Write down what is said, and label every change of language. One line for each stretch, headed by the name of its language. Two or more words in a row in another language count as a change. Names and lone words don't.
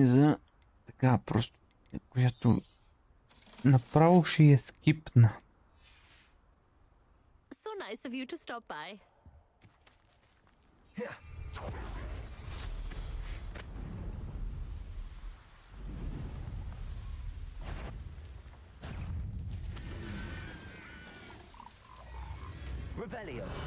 Bulgarian: за така просто, която направо ще я скипна.
English: So nice of you to stop by. Revelio.